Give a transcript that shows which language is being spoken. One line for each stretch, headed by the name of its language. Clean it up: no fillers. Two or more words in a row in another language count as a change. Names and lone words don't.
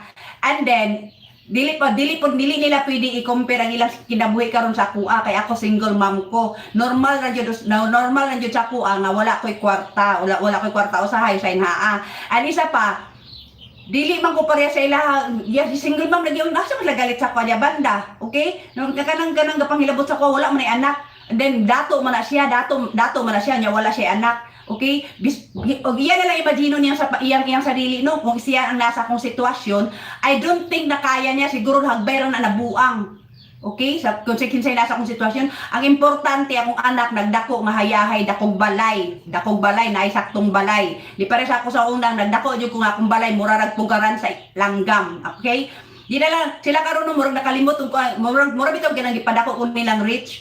Cebuano: And then dili nila pwede i-compare ang ilang kinabuhi karon sa kuha kay ako
English: single mom
Cebuano: ko. Normal ra jud sa kuha nga wala ko'y kwarta, wala ko'y kwarta usahay sa inhaa. Ang isa pa dili man ko pareha sa ila,
English: single mom
Cebuano: lagi asa man galit sa kanya banda. Okay? Nung kanang gapanghilabot sa kuha wala man ay anak. And then dato man na siya nya wala siya anak. Okay? Og iya na lang imagine niya sa iyang sarili no kung siya ang nasa akong sitwasyon,
English: I don't think
Cebuano: na kaya niya siguro hagbayran na nabuang. Okay? Sa kung kinsay nasa akong sitwasyon, ang importante akong anak nagdako nga hayahay dakog balay na saktong balay. Di pare sa ako sa unang nagdako jud ko nga akong balay murarag pugaran sa langgam. Okay? Di na lang sila karon murag nakalimot ko murag bitaw kinang gipadako kun nilang rich.